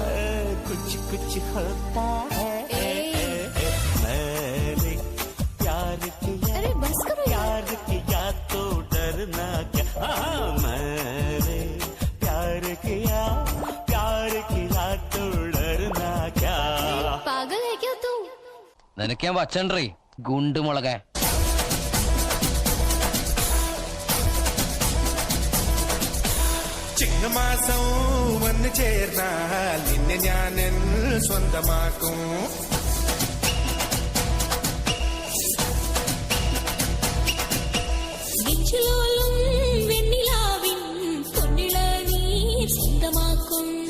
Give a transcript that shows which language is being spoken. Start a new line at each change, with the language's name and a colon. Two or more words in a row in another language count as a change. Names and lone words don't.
Hindi: कुछ कुछ होता है. मैंने प्यार किया, अरे बस करो यार. प्यार किया तो डरना क्या. मैंने प्यार किया, प्यार किया तो डरना क्या. पागल है क्या तू?
Malayalam: നിനക്ക് ഞാൻ വച്ചണ്ടേ ഗുണ്ടുമുളകെ. ചിങ്ങമാസം വന്നു ചേർന്നാൽ നിന്നെ ഞാൻ സ്വന്തമാക്കും. നെഞ്ചിലോലും വെണ്ണിലാവിൻ പൊന്നിള നീർ സ്വന്തമാക്കും.